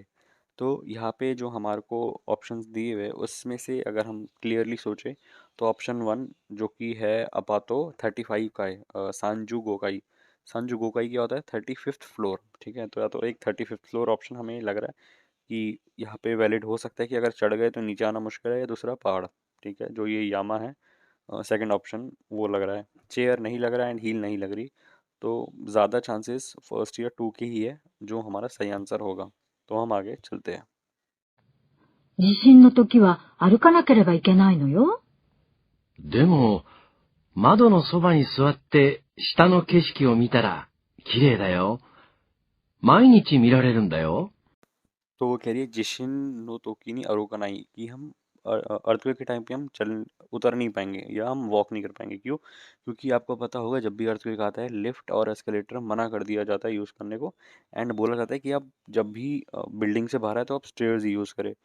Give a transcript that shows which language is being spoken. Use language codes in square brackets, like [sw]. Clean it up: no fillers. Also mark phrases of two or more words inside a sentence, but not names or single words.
[hi] तो यहाँ पे जो हमारे को ऑप्शंस दिए हुए उसमें से अगर हम क्लियरली सोचें, तो ऑप्शन 1 जो कि है अपातो 35 का है, [ja] 三十五階. 三十五階 [hi] क्या होता है, 35th फ्लोर। ठीक है, तो या तो एक [en] 35th floor option [hi] हमें लग रहा है कि यहाँ पे वैलिड हो सकता है कि अगर चढ़ गए तो नीचे आना मुश्किल है, या दूसरा पहाड़। ठीक है, जो ये यामा है, [en] second option [hi] वो लग रहा है। चेयर नहीं लग रहा है [en] and hill [hi] नहीं लग रही। तो ज़्यादा [en] chances first [hi] या 2 की ही है जो हमारा सही आंसर होगा। तो हम आगे चलते हैं। [ja] 地震の時は歩かなければいけないのよ。でも、窓のそばに座って下の景色を見たら綺麗だよ。毎日見られるんだよ。 [hi] तो वो कह रही है [ja] 地震の時に歩かない, [hi] कि हम अर्थक्वेक के टाइम पे हम चल उतर नहीं पाएंगे या हम वॉक नहीं कर पाएंगे। क्यों? क्योंकि आपको पता होगा जब भी अर्थक्वेक आता है लिफ्ट और एस्केलेटर मना कर दिया जाता है यूज़ करने को, एंड बोला जाता है कि आप जब भी बिल्डिंग से बाहर आए तो आप स्टेयर्स ही यूज़ करें।